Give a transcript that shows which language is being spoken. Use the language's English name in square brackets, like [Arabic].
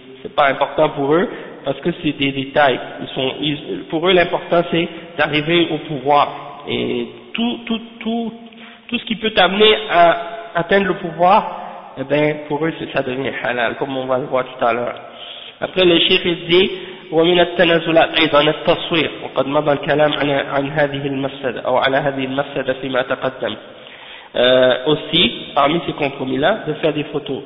[French] C'est pas important pour eux. Parce que c'est des détails. Pour eux, l'important c'est d'arriver au pouvoir. Et tout ce qui peut t'amener à atteindre le pouvoir, eh ben, pour eux, ça devient halal, comme on va le voir tout à l'heure. Après, le cheikh dit, [Arabic] وَمِنَ التَّنَزُلَاتِ أَيْضًا التَّصْوِيرِ وَقَدْ مَضَى الْكَلَامُ عَنْ هَذِهِ الْمَسَّدَةِ أَوْ عَلَى هَذِهِ الْمَسَّدَةِ فِي مَا تَقَدَّمِ. [French] Aussi, parmi ces compromis-là, de faire des photos.